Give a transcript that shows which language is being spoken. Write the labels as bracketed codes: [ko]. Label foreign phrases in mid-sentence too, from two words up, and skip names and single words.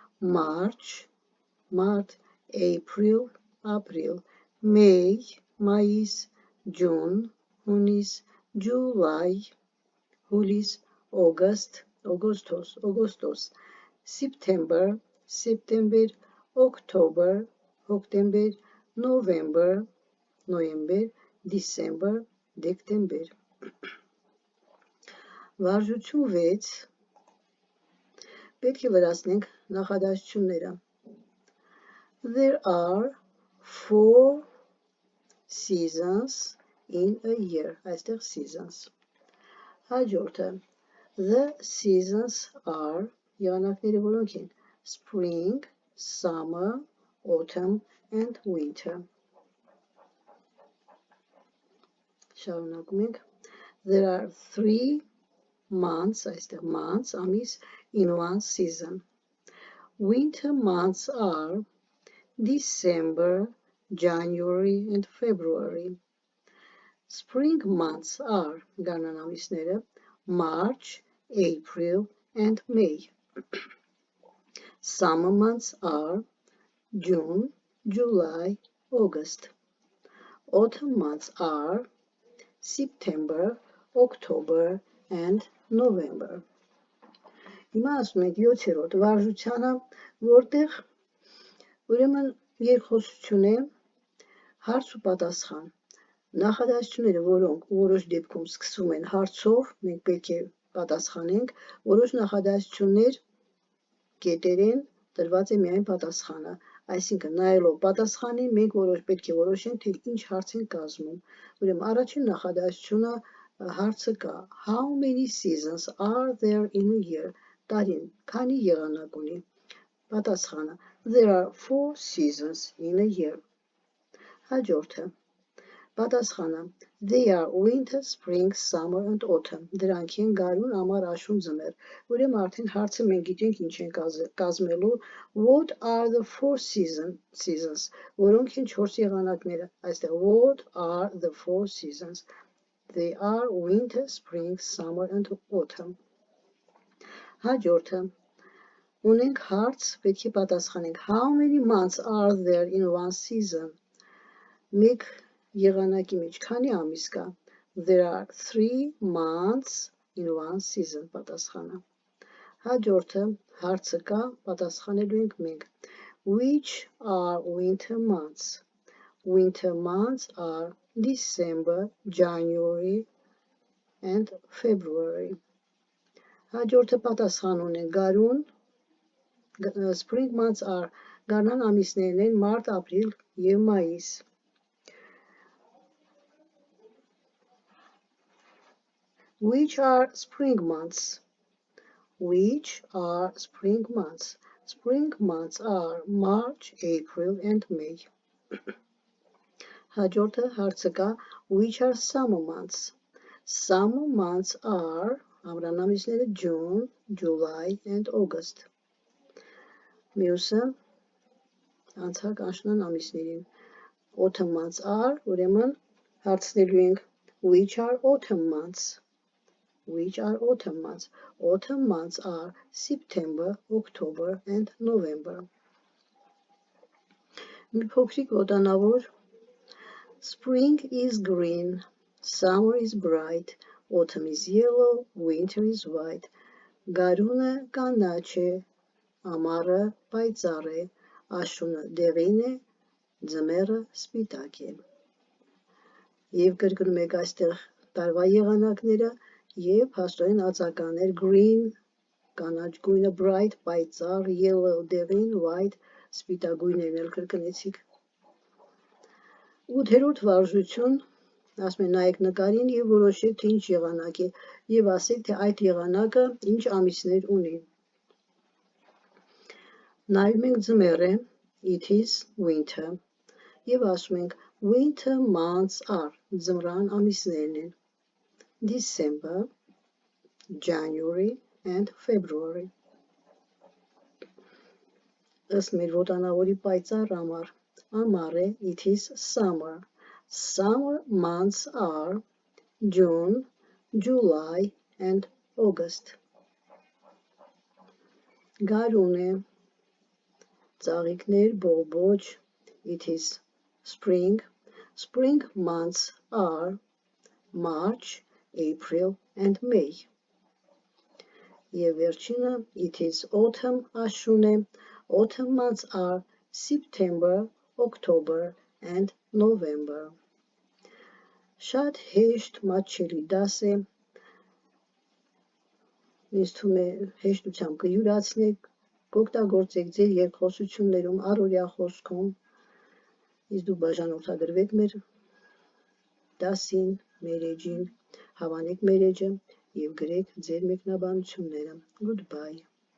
[en] Mart, April, May, [hy] մայիս, June, հունիս, July, հուլիս, օգոստոս, [en] September, October, November, December, [hy] դեկտեմբեր։ Վարժություն 6 պետք է լրացնենք նախադասությունները։ [en] There are 4 seasons in a year, այստեղ seasons։ Հաջորդը the seasons are [hy] եղանակները որոնք են [en] spring, summer, autumn and winter։ [hy] Շարունակում ենք [en] There are 3 months, այստեղ months, ամիս in one season։ Winter months are December, January and February։ Spring months are [hy] գարնան ամիսները [en] March, April and May։ Summer months are June, July, August։ Autumn months are September, October and November։ [hy] Հիմա ասում ենք 7-րդ վարժությանը, որտեղ ուրեմն երկխոսություն է հարց ու պատասխան։ Նախադասությունները, որոնք որոշ դեպքում սկսվում են հարցով, մենք պետք է պատասխանենք, որոշ նախադասություններ կետեր են, տրված է միայն պատասխանը։ Այսինքն նայելով պատասխանին մենք պետք է որոշենք, թե ինչ հարց են կազմում։ Ուրեմն առաջին նախադասությունը հարցը կա. [en] How many seasons are there in a year? [hy] Տարին քանի եղանակ ունի։ Պատասխանը [en] There are 4 seasons in a year։ [hy] Հաջորդը պատասխանը [en] They are winter, spring, summer and autumn։ [hy] Դրանք են գարուն, ամառ, աշուն, ձմեռ։ Ուրեմն արդեն հարցը մենք գիտենք ինչ են կազմելու [en] What are the 4 seasons? [hy] Որոնք են 4 եղանակները։ Այստեղ [en] What are the 4 seasons? They are winter, spring, summer and autumn։ [hy] Հաջորդը ունենք հարց, պետք է պատասխանենք [en] How many months are there in one season? [hy] Մեկ եղանակի մեջ քանի ամիս կա? [en] There are 3 months in one season [hy] պատասխանը։ Հաջորդը հարցը կա, պատասխանելու ենք մենք [en] Which are winter months? Winter months are December, January and February։ [hy] Հաջորդը պատասխան ունենք գարուն [en] Spring months are [hy] գարնան ամիսներն են մարտ, ապրիլ եւ մայիս։ [en] Which are spring months? Which are spring months? Spring months are March, April and May։ [hy] Հաջորդը հարցը կա [en] Which are summer months? Summer months are [hy] ամռան ամիսները [en] June, July and August։ [hy] Մյուսը անցակ աշնան ամիսներին [en] Autumn months are [hy] ուրեմն հարցնելու ենք [en] Which are autumn months? Which are autumn months? Autumn months are September, October and November։ [hy] Մի փոքրիկ ոտանավոր [en] Spring is green, summer is bright, autumn is yellow, winter is white։ [hy] Գարունը կանաչ է, ամառը պայծառ է, աշունը դեղին է, ձմեռը սպիտակ է։ Եվ կրկնում եք այստեղ տարվա եղանակները եւ փաստորեն ածականներ green, կանաչ գույնը bright, պայծառ, yellow, դեղին, white, սպիտակույներն էլ կրկնեցիք։ 8-րդ վարժություն ասում են նայեք նկարին եւ որոշեք թե ինչ եղանակ է եւ ասեք թե այդ եղանակը ինչ ամիսներ ունի։ Նայում ենք ձմեռը [en] it is winter [hy] եւ ասում ենք [en] winter months are [hy] ձմռան ամիսներն են [en] December, January and February։ [hy] Ըստ մեր ոտանավորի պայծառ ամառը [en] it is summer։ Summer months are June, July and August։ [hy] Գարուն է, ծաղիկներ, բողբոջ, [en] it is spring. Spring months are March, April and May. [hy] Եվ վերջինը, [en] it is autumn, [hy] աշուն է, [en] autumn months are September, October and November. [hy] Շատ հեշտ մատչելի դաս է, ինձ թվում է հեշտությամբ կյուրացնեք, կօգտագործեք ձեր երկխոսություններում, առօրյա խոսքում, իսկ դուք բաժանորդագրվեք մեր դասին, մեր էջին, հավանեք մեր էջը և գրեք ձեր մեկնաբանությունները։ Goodbye.